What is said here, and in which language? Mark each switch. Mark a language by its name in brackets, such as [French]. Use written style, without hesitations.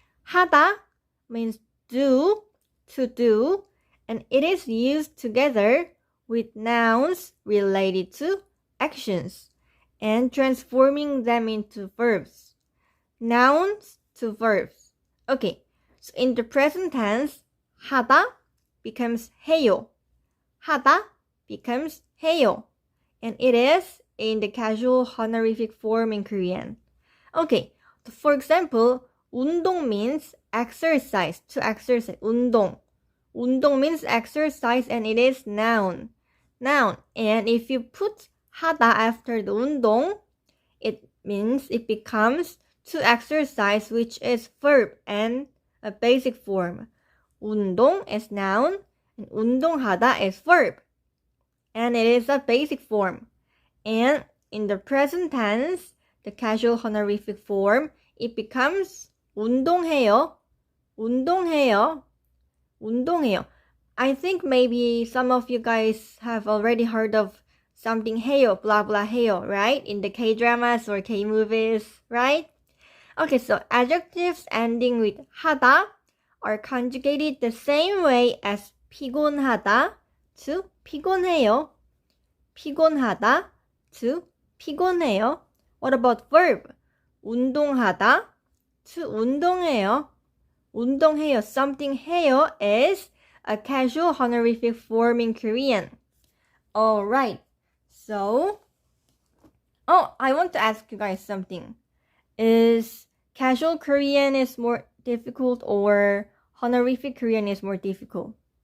[English] Hada means do, to do, and it is used together with nouns related to actions and transforming them into verbs. Nouns to verbs. Okay, so in the present tense, 하다 becomes 해요. [Korean] 하다 becomes 해요. [English] And it is in the casual honorific form in Korean. Okay, for example, 운동 means exercise, to exercise. [Korean] 운동. [English] 운동 means exercise and it is noun. Noun. And if you put 하다 after the 운동, it means it becomes to exercise, which is verb and a basic form. 운동 is noun and 운동하다 is verb. And it is a basic form. And in the present tense, the casual honorific form, it becomes 운동해요. [Korean] 운동해요. 운동해요. [English] I think maybe some of you guys have already heard of something 해요, blah blah 해요, right? In the K-dramas or K-movies, right? Okay, so adjectives ending with 하다 are conjugated the same way as 피곤하다 to 피곤해요. [Korean] 피곤하다 to 피곤해요. [English] What about verb? [Korean] 운동하다 to 운동해요. 운동해요. [English] Something 해요 is a casual honorific form in Korean. Alright. So, I want to ask you guys something. Is casual Korean is more difficult or honorific Korean is more difficult?